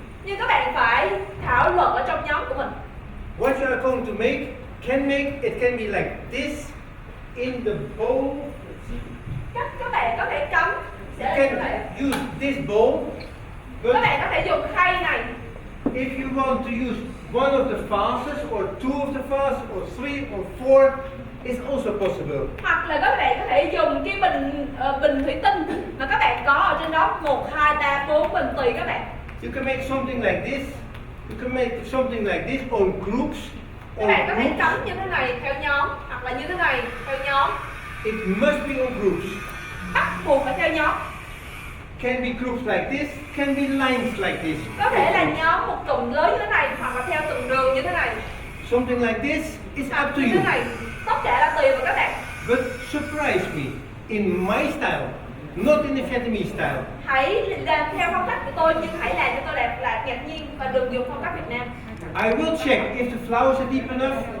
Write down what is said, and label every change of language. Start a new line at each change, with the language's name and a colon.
Vietnamese: Nhưng các bạn phải thảo luận ở trong nhóm của mình.
English: What you are going to make can be like this in the bowl.
Vietnamese: Các bạn có thể cắm.
English: You can use this bowl.
Vietnamese: Các bạn có thể dùng khay này.
English: If you want to use one of the vases or two of the vases or three or four, it's also possible.
Vietnamese: Hoặc là các bạn có thể dùng cái bình thủy tinh mà các bạn có ở trên đó 1, 2, 3, 4 bình tùy các bạn.
English: You can make something like this. You can make something like this on groups.
Vietnamese: Các bạn có thể cắm như thế này theo nhóm hoặc là như thế này theo nhóm.
English: It must be on groups.
Vietnamese: Bắt buộc phải theo nhóm.
English: Can be groups like this, can be lines like this.
Vietnamese: Có thể là nhóm một cụm lớn như thế này hoặc là theo từng đường như thế này.
English: Something like this is up to
Vietnamese: Như
English: you.
Vietnamese: thế này, tất cả là tùy vào các bạn.
English: But surprise me, in my style, not in the Vietnamese style.
Vietnamese: Hãy làm theo phong cách của tôi nhưng hãy làm cho tôi là ngạc nhiên và đừng dùng phong cách Việt Nam.
English: I will check if the flowers are deep enough.